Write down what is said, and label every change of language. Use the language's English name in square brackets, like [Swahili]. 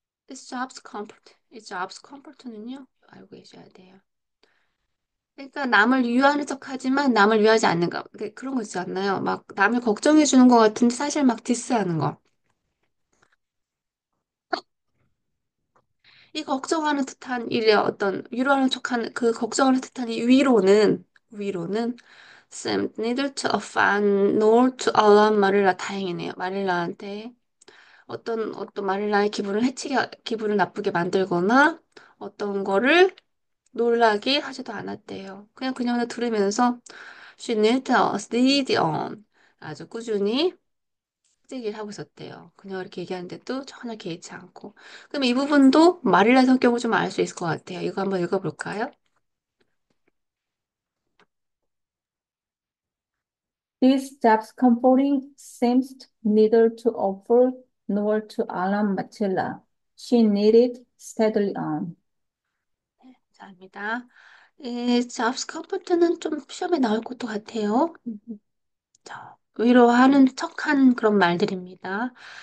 [English] It's jobs comfort는요. [Korean] 알고 계셔야 돼요. 그러니까 남을 위하는 척하지만 남을 위하지 않는 거. 그런 거 있지 않나요? 막 남을 걱정해 주는 것 같은데 사실 막 디스하는 거. 이 걱정하는 듯한 일에 어떤 위로하는 척하는 그 걱정하는 듯한 이 위로는 [English] seemed neither to offend nor to alarm [Korean] 마릴라. 다행이네요. 마릴라한테 어떤 마릴라의 기분을 나쁘게 만들거나 어떤 거를 놀라게 하지도 않았대요. 그냥 들으면서 [English] she knit us lead on. [Korean] 아주 꾸준히 찍기를 하고 있었대요. 그냥 이렇게 얘기하는데도 전혀 개의치 않고. 그럼 이 부분도 마릴라 성격을 좀 알 수 있을 것 같아요. 이거 한번 읽어볼까요? [English] This job's comforting seems neither to offer nor to alarm Matilda. She knitted steadily on. [Korean] 감사합니다. 이 잡스 컴포트는 좀 시험에 나올 것도 같아요. 자, 위로하는 척한 그런 말들입니다.